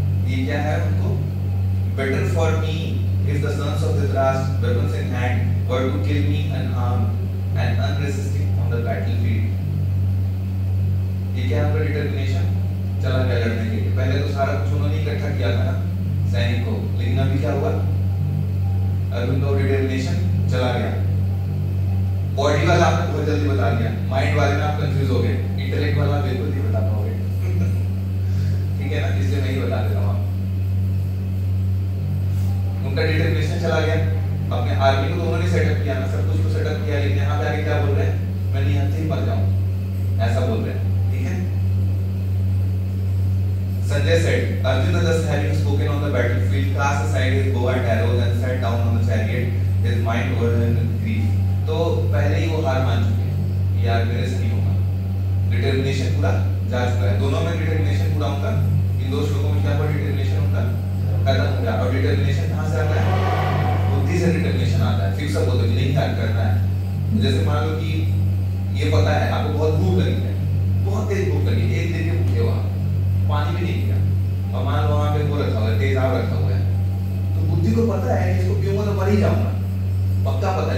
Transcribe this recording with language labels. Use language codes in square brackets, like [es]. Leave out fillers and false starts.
[hi] ये क्या है उनको, [en] Better for me if the sons of Dhritarashtra, weapons in hand, were to kill me unarmed and unresisting on the battlefield। [hi] ये क्या है, डिटरमिनेशन चला गया लड़ने के लिए। पहले तो सारा कुछ उन्होंने इकट्ठा किया था ना सैनिक को, लेकिन अभी क्या हुआ, अर्जुन का डिटरमिनेशन चला गया। बॉडी वाला आपने बहुत जल्दी बता दिया, माइंड वाले में आप कंफ्यूज हो गए, इंटेलेक्ट वाला बिल्कुल नहीं बता पाओगे ठीक है ना, इसलिए मैं ही बता देता हूँ। उनका डिटरमिनेशन चला गया। अपने आर्मी को तो उन्होंने सेटअप किया ना, सब कुछ तो सेटअप किया, लेकिन यहाँ पे आके क्या बोल रहे हैं, मैं निहत्थे ही मर जाऊं, ऐसा बोल रहे हैं। ठीक है, [en] Sanjay said, Arjuna thus having spoken on the battlefield, cast aside his bow and arrows and sat down on the chariot, his mind overwhelmed with grief। [hi] तो पहले ही वो हार मान चुके हैं, यार मेरे से नहीं होगा, डिटरमिनेशन पूरा जा चुका है। दोनों में डिटरमिनेशन पूरा उनका, इन दो श्लोकों में क्या हुआ, डिटरमिनेशन उनका खत्म हो गया। और डिटरमिनेशन कहाँ से आता है, बुद्धि से डिटरमिनेशन आता है। फिक्स अप होता है, नहीं क्या करना है। जैसे मान लो कि ये पता है आपको बहुत भूख लगी है, बहुत तेज भूख लगी है, एक दिन के भूखे हो आप, पानी भी नहीं पिया, और मान लो वहाँ पे वो रखा हुआ है, तेजाब रखा हुआ है, तो बुद्धि को पता है कि इसको पीऊंगा तो मर ही जाऊंगा, पक्का पता है।